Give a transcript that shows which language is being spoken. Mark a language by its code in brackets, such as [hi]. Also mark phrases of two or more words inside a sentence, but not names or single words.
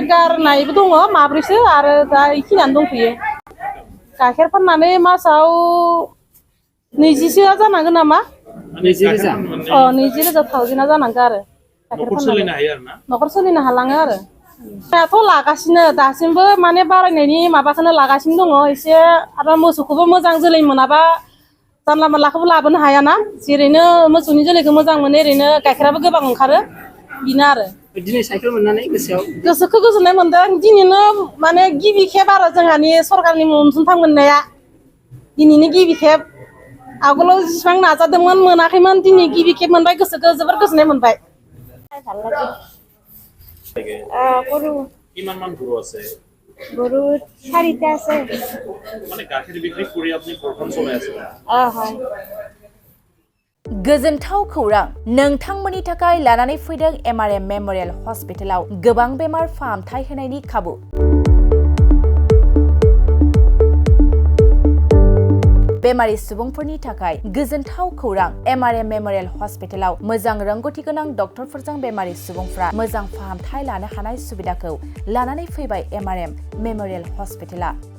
[brx] गारनायबो दङ माब्रैसो आरो दा बेखिनियानो दंथ'यो गाइखेर फाननानै मासाव 20,000 जानांगोन नामा 20,000 थावजेना जानांगौ आरो गाइखेर फाननानै न'खर सोलिनो हालाङो आरो दाथ' लागासिनो दासिमबो माने बारायनायनि माबाखौनो लागासिनो दङ एसे आरो मोसौखौबो मोजां जोलै मोनाबा जानला मानलाखौबो लाबोनो हायाना जेरैनो मोसौनि जोलैखौ मोजां मोनो ओरैनो गाइखेराबो गोबां ओंखारो बिनो आरो दिनै साइकेल मोननानै गोसोखौ गोजोननाय मोनदों दिनैनो माने गिबि खेब आरो जोंहानि सरकारनि अनसुंथाइ मोननाया दिनैनि गिबि खेब आगोलाव जेसेबां नाजादोंमोन मोनाखैमोन दिनै गिबि खेब मोनबाय गोसोखौ जोबोर गोजोननाय मोनबाय গরু [as] কিমান মান গরু আছে গরু 4টা আছে মানে গাখীৰ বিক্রি কৰি আপনি ঘৰখন চলাই আছে হয় [brx] गोजोनथाव खौरां नोंथांमोननि थाखाय लानानै फैदों एमआरएम मेमोरियेल हस्पिटालाव गोबां बेमार फाहामथाय होनायनि खाबु बेमारि सुबुंफोरनि थाखाय गोजोनथाव खौरां एमआरएम मेमोरियेल हस्पिटालाव मोजां रोंगौथि गोनां डक्टरफोरजों बेमारि सुबुंफ्रा मोजां फाहामथाय लानो हानाय सुबिदाखौ लानानै फैबाय एमआरएम मेमोरियेल हस्पिटाला